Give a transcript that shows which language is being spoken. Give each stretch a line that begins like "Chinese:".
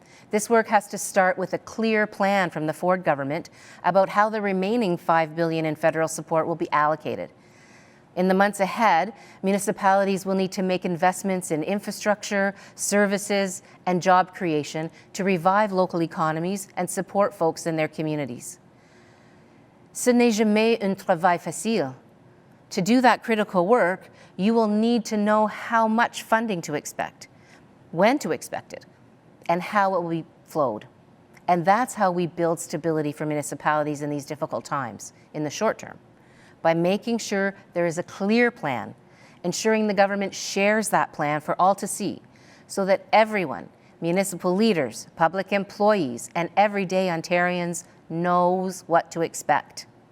English: This work has to start with a clear plan from the Ford government about how the remaining $5 billion in federal support will be allocated. In the months ahead, municipalities will need to make investments in infrastructure, services, and job creation to revive local economies and support folks in their communities.
French: Ce n'est jamais un travail facile.
English: To do that critical work, you will need to know how much funding to expect, when to expect it, and how it will be flowed. And that's how we build stability for municipalities in these difficult times, in the short term, by making sure there is a clear plan, ensuring the government shares that plan for all to see, so that everyone, municipal leaders, public employees, and everyday Ontarians knows what to expect.